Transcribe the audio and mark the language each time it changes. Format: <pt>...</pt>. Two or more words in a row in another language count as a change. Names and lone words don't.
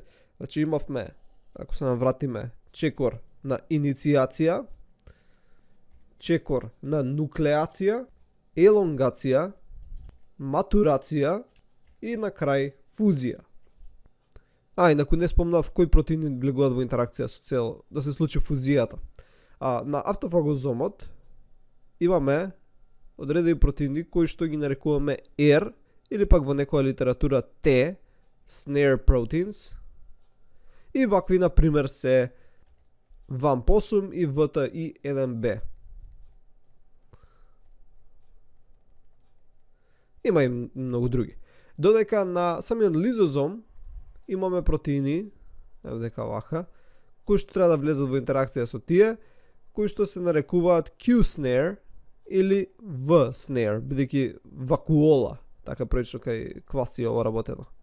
<mk>Значи имавме, ако се навратиме, чекор на инициација, чекор на нуклеација, елонгација, матурација и на крај фузија. Инаку не спомнав кои протеини влегуваат во интеракција со цел да се случи фузијата. На автофагозомот имаме одредени протеини кои што ги нарекуваме R или пак во некоја литература T,</mk> <en>snare proteins.</en> <mk>И вакви, например, се VAMP8 и VTI1B. Има и многу други. Додека на самиот лизозом имаме протеини, дека вака, кои што треба да влезат во интеракција со тие, кои што се нарекуваат Q-snare или V-snare, бидејќи вакуола, така прилично кај кваци ова работено.</mk>